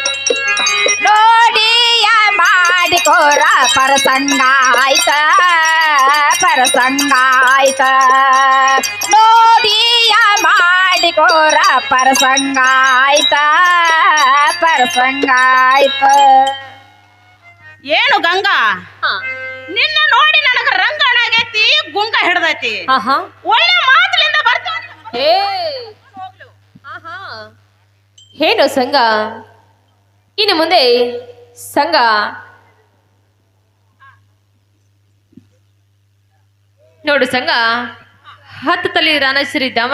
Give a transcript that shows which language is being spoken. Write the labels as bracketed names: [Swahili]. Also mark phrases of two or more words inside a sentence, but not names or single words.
[Kannada] ನೋಡಿಯ ಮಾಡಿಕೋರ ಪರಸಂಗ ಆಯ್ತ ಪರಸಂಗ ಆಯ್ತ ನೋಡಿಯ ಮಾಡಿಕೋರ ಪರಸಂಗ ಆಯ್ತ ಪರಸಂಗ ಆಯ್ತ ಏನು ಗಂಗಾ ಹಾ ನಿನ್ನ ನೋಡಿ ನನಗ ರಂಗಣ ಆಗೈತಿ ಗುಂಗ ಹಿಡ್ದೈತಿ ಆಹಾ ಒಳ್ಳೆ ಮಾತಲಿಂದ ಬರ್ತಾವ ಏ ಆಹಾ ಏನು ಸಂಘ ಇನ್ನು ಮುಂದೆ ಸಂಘ ನೋಡು ಸಂಘ 10 ತಲೆ ರಾಣೇಶ್ವರಿದ್ದಾಮ